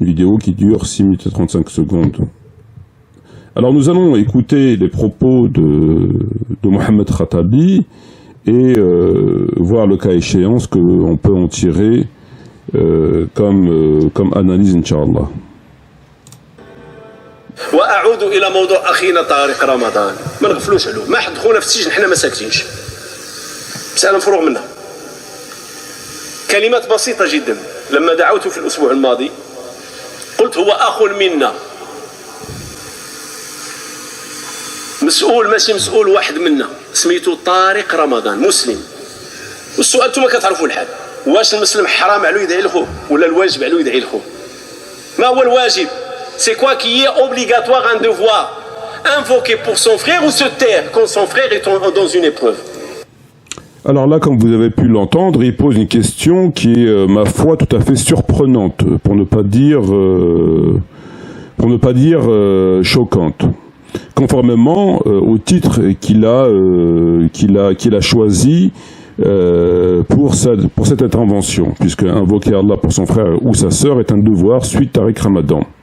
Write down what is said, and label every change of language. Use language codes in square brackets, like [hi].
[fr] Une vidéo qui dure 6 minutes et 35 secondes. Alors nous allons écouter les propos de Mohamed Khatabi et voir le cas échéant ce qu'on peut en tirer comme analyse Inch'Allah. [ar] وأعود إلى موضوع أخينا طارق رمضان. ما نغفلوش عليه، ما حد خونا في السجن حنا ما ساكتينش. مسألة مفروغ منها. كلمات بسيطة جدا. لما دعوته في الأسبوع الماضي قلت هو أخ منا. مسؤول ماشي مسؤول واحد منا، سميتو طارق رمضان، مسلم. والسؤال انتم كتعرفوا الحال، واش المسلم حرام عليه يدعي لخوه ولا الواجب عليه يدعي لخوه؟ ما هو الواجب؟ [fr] C'est quoi qui est obligatoire, un devoir? Invoquer pour son frère ou se taire quand son frère est dans une épreuve? Alors là, comme vous avez pu l'entendre, il pose une question qui est, ma foi, tout à fait surprenante, pour ne pas dire choquante. Conformément au titre qu'il a choisi pour cette intervention, puisque invoquer Allah pour son frère ou sa sœur est un devoir suite à Tariq Ramadan.